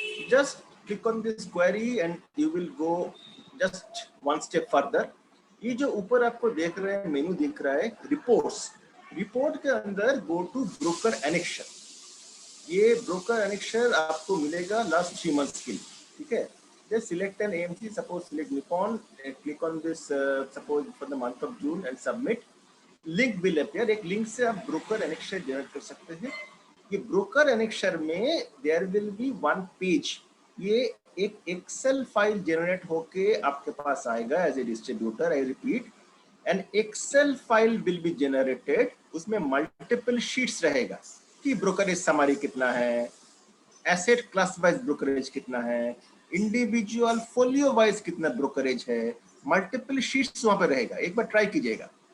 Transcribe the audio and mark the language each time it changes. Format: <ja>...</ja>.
<en>Just click on this query and you will go just one step further.</en> <hi>ये जो ऊपर आपको देख रहे हैं मेनू दिख रहा है रिपोर्ट्स, रिपोर्ट के अंदर</hi> <en>Go to broker annexure.</en> <hi>ये ब्रोकर एनेक्शर आपको मिलेगा लास्ट 3 months के लिए, ठीक है?</hi> <en>Just select an AMC, suppose select Nippon, click on this suppose for the month of June and submit. Link will appear,</en> <hi>एक लिंक से आप ब्रोकर एनेक्शर जनरेट कर सकते हैं। ये ब्रोकर एनेक्शर में</hi> <en>there will be one page,</en> <hi>ये एक एक्सेल फाइल जनरेट होके आपके पास आएगा as a distributor.</hi> <en>I repeat, an Excel file will be generated,</en> <hi>उसमें मल्टीपल शीट्स रहेगा कि ब्रोकरेज समरी कितना है, एसेट क्लास वाइज ब्रोकरेज कितना है, इंडिविजुअल फोलियो वाइज कितना ब्रोकरेज है, मल्टीपल शीट्स वहां पर रहेगा। एक बार ट्राई कीजिएगा।</hi>